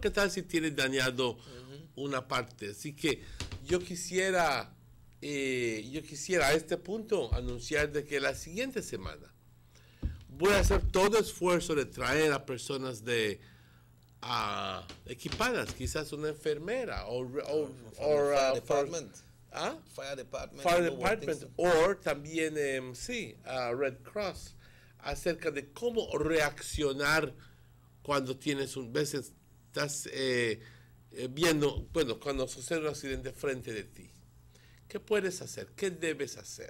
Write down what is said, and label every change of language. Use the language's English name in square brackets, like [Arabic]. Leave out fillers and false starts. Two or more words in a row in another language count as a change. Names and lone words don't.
[Spanish] ¿Qué tal si tienes dañado una parte? Así que yo quisiera a este punto anunciar de que la siguiente semana voy a hacer todo esfuerzo de traer a personas equipadas, quizás una enfermera [English] Fire department. Fire department. Fire department, [Spanish] o también, Red Cross, acerca de cómo reaccionar cuando veces estás viendo, bueno, cuando sucede un accidente frente de ti. ¿Qué puedes hacer? ¿Qué debes hacer?